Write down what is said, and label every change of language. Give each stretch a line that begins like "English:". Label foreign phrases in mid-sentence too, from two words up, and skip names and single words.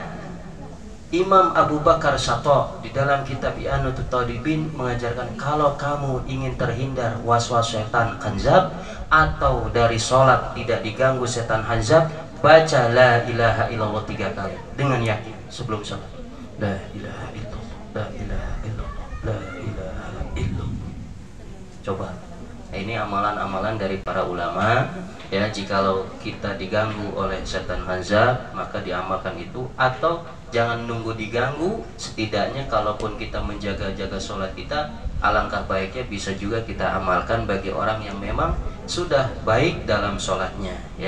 Indonesian: Imam Abu Bakar Syato di dalam kitab I'anatut Talibin mengajarkan kalau kamu ingin terhindar was-was setan hanzab atau dari sholat tidak diganggu setan hanzab, baca
Arabic: لا إله إلا الله
Indonesian: 3 kali dengan yakin sebelum sholat.
Arabic: لا إله إلا الله، لا إله إلا الله، لا إله إلا الله.
Indonesian: Coba Ini amalan-amalan dari para ulama ya. Jikalau kita diganggu oleh setan hanzab maka diamalkan itu, atau jangan nunggu diganggu, setidaknya kalaupun kita menjaga-jaga sholat kita, alangkah baiknya bisa juga kita amalkan bagi orang yang memang sudah baik dalam sholatnya ya.